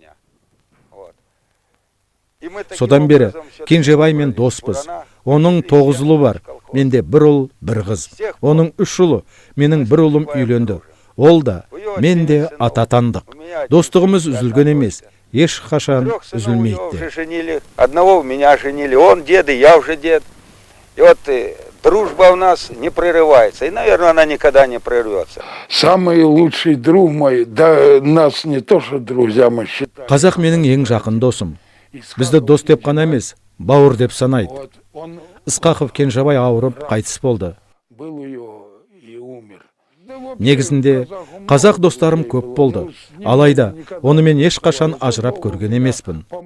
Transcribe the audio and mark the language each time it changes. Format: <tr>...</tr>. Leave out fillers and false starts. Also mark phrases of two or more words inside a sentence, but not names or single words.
<kk>Содан бері Кенжебай мен доспыз. Оның 9 ұлы бар, менде 1 ұл, 1 қыз. Оның 3 ұлы, менің 1 ұлым үйленді. Ол да, мен де ата атандық. Достығымыз үзілген емес, ешқашан үзілмейді.</kk> <ru>Одного у меня женили, он дед, и я уже дед. И вот дружба у нас не прерывается, и, наверное, она никогда не прервется. Самый лучший друг мой, да нас не то, что друзья мы считаем.</ru> <kk>Қазақ менің ең жақын досым. Бізді дос деп қана емес, бауыр деп санайды. Ысқақов Кенжебай ауырып қайтыс болды. Негізінде қазақ достарым көп болды. Алайда, оны мен ешқашан ажырап көрген емеспін.</kk>